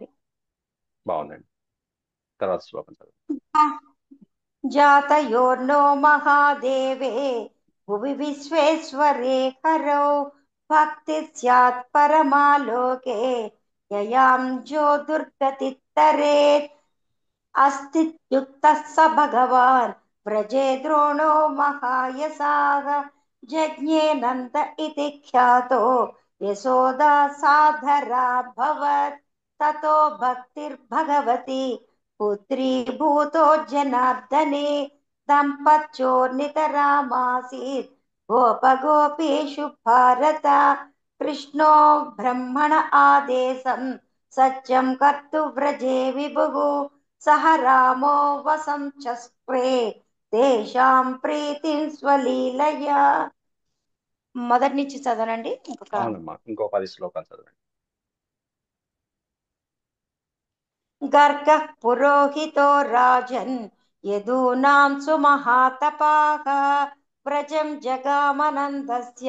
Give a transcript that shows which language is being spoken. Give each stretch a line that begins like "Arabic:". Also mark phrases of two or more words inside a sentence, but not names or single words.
Telugu: బాగుందండి. తర్వాత శ్లోకం చదువు.
Sanskrit: జాతయోర్నో మహాదేవే భువి విశ్వేశ్వరే హరౌ భక్తి స్యాత్ పరమాలోకే యయాం జో దుర్గతిత్తరేత్ अस्तित्युक्तः स भगवान् व्रजे द्रोणो महायसाः जज्ञे नन्द इति ख्यातो यशोदा साधराभवत् ततो भक्तिर्भगवती पुत्री भूतो जनार्दने दम्पत्योर्नितरामासीत् गोपगोपीषु भारत कृष्णो ब्रह्मण आदेशं सत्यं कर्तुव्रजे विभुः सह रामो वसंचस्त्रे తేషాం ప్రీతిం స్వలీలయా.
Telugu: మొదటి నుంచి చదవనండి. అవునమ్మా, ఇంకో 10 శ్లోకాలు చదవండి.
Sanskrit: గర్గః పురోహితో రాజన్ యదూనాం సుమహాతపాః వ్రజం జగామనందస్య